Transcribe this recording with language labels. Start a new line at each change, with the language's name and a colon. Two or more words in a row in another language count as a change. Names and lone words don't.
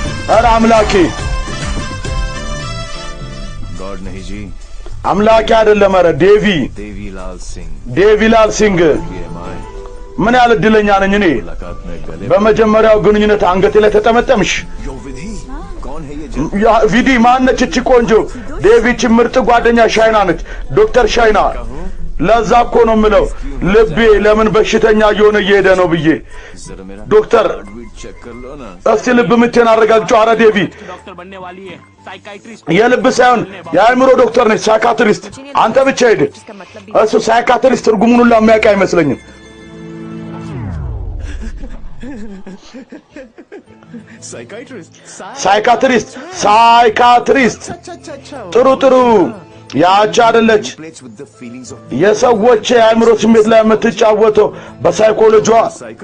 Amharic: ኧረ አምላኬ
Hindi: गॉड नहीं जी
Amharic: አምላኬ አይደለም ኧረ ዴቪ देवीलाल सिंह ሲንግ ምን ያህል እድለኛ ነኝ እኔ
Hindi: मुलाकात में गले
Amharic: በመጀመሪያው ግንኙነት አንገቴ ላይ ተጠመጠምሽ
Hindi: यो विधि कौन है ये
Amharic: ያ ቪዲ ማነች እቺ ቆንጆ ዴቪች ምርጥ ጓደኛ ሻይና ነች ዶክተር ሻይና ለዛ እኮ ነው የምለው ልቤ ለምን በሽተኛ እየሆነ እየሄደ ነው ብዬ
Hindi: जरा मेरा ዶክተር हार्टबीट चेक कर लो ना
Amharic: እስቲ ልብ ምቴን አረጋግጪው ኧረ ዴቪ
Hindi: डॉक्टर बनने वाली है साइकाइट्रिस्ट
Amharic: የልብ ሳይሆን የአእምሮ ዶክተር ነች ሳይካትሪስት አንተ ብቻ ሄድ
Hindi: इसका मतलब भी
Amharic: እሱ ሳይካትሪስት ትርጉሙን ሁሉ የሚያውቅ አይመስለኝም ሳይካትሪስት ጥሩ ጥሩ ያቺ አይደለች
English: plays with the feelings of
Amharic: የሰዎች የአእምሮ ስሜት ላይ የምትጫወተው በሳይኮሎጂዋ psycho